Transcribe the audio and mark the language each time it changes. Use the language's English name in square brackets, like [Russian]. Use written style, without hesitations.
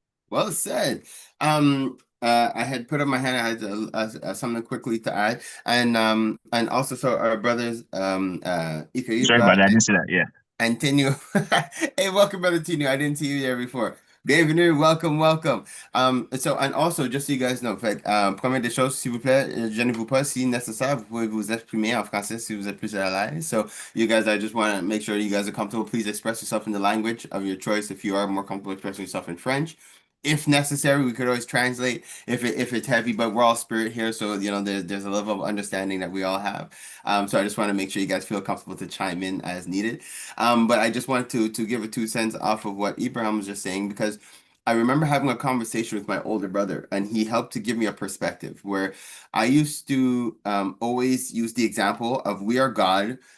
[English] Well said. I had put up my hand. I had something quickly to add, and also, so our brothers, Sorry about that. I didn't see that. Yeah. And Tinu. Hey, welcome, brother Tinu. I didn't see you there before. Bienvenue, welcome. And also, just so you guys know, [French] fait, première des choses, s'il vous plaît, gênez-vous pas, si nécessaire, vous pouvez vous exprimer en français si vous êtes plus à l'aise. [English] So, you guys, I just want to make sure you guys are comfortable. Please express yourself in the language of your choice. If you are more comfortable expressing yourself in French, if necessary, we could always translate if it's heavy, but we're all spirit here, so there's a level of understanding that we all have. So I just want to make sure you guys feel comfortable to chime in as needed. But I just want to give a 2 cents off of what Ibrahim was just saying, because I remember having a conversation with my older brother, and he helped to give me a perspective where I used to always use the example of we are God.